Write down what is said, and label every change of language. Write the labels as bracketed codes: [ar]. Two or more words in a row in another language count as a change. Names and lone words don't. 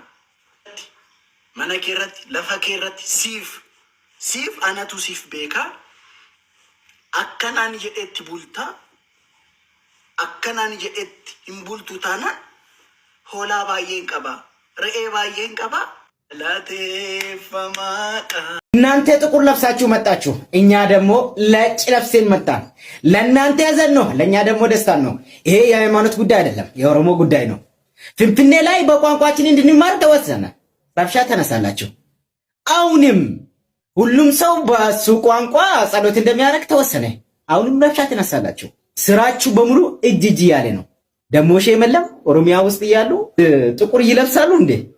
[om] Mana kee irratti lafa kee irratti siif anatu siif beekaa. Akkanaan jedhetti bultaa. Akkanaan jedhetti hin bultu taanaan hoolaa baay'een qaba, re'ee baay'een qaba. ላቴፈማቃ [am] እናንተ ጥቁር ለብሳችሁ መጣችሁ፣ እኛ ደግሞ ነጭ ለብሰን መጣን። ለእናንተ ያዘን ነው፣ ለኛ ደግሞ ደስታን ነው። ይሄ የሃይማኖት ጉዳይ አይደለም፣ የኦሮሞ ጉዳይ ነው። ፍንፍኔ ላይ በቋንቋችን እንድንማር ተወሰነ። ረብሻ ተነሳላችሁ። አሁንም ሁሉም ሰው በሱ ቋንቋ ጸሎት እንደሚያደርግ ተወሰነ። አሁንም ረብሻ ተነሳላችሁ። ስራችሁ በሙሉ እጅ ያለ ነው። ደግሞ ሸመለም ኦሮሚያ ውስጥ ያሉ ጥቁር ይለብሳሉ እንዴ?